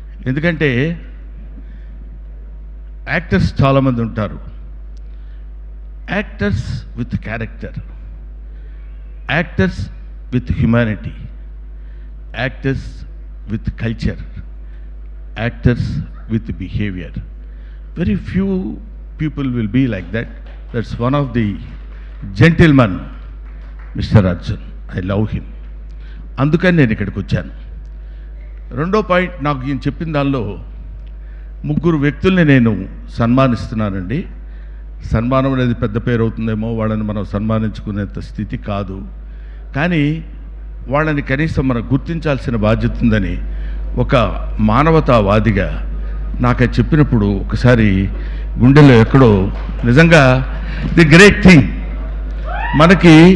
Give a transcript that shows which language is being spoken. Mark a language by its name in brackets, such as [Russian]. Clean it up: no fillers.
[English] ఎందుకంటే యాక్టర్స్ చాలామంది ఉంటారు, actors with character, actors with humanity, actors with culture, actors with behaviour. Very few people will be like that. That's one of the gentlemen, Mr. [Telugu] Arjun. [English] I love him. [Telugu] అందుకని నేను ఇక్కడికి వచ్చాను. రెండో point, నాకు ఈయన చెప్పిన దానిలో 3 వ్యక్తుల్ని నేను సన్మానిస్తున్నానండి. సన్మానం అనేది పెద్ద పేరు అవుతుందేమో, వాళ్ళని మనం సన్మానించుకునేంత స్థితి కాదు, కానీ వాళ్ళని కనీసం మనం గుర్తించాల్సిన బాధ్యత ఉందని ఒక మానవతావాదిగా నాకు అది చెప్పినప్పుడు ఒకసారి గుండెలో ఎక్కడో, నిజంగా [English] the great thing, [Telugu] మనకి